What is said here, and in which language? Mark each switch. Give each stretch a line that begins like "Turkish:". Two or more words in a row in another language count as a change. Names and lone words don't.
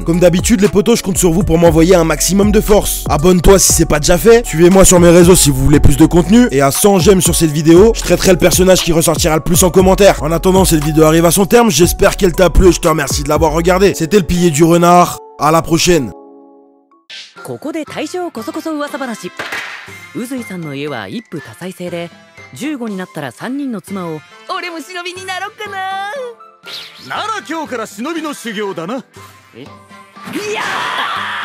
French: Comme d'habitude les potos, je compte sur vous pour m'envoyer un maximum de force. Abonne-toi si c'est pas déjà fait, suivez-moi sur mes réseaux si vous voulez plus de contenu, et à 100 j'aime sur cette vidéo, je traiterai le personnage qui ressortira le plus en commentaire. En attendant, cette vidéo arrive à son terme, j'espère qu'elle t'a plu et je te remercie de l'avoir regardé. C'était le pilier du renard, à la prochaine.
Japanese: ここで大正こそこそ噂話。宇髄さんの家は一夫多妻制で、15になったら3人の妻を。俺も忍びになろっかな。なら今日から忍びの修行だな。いやー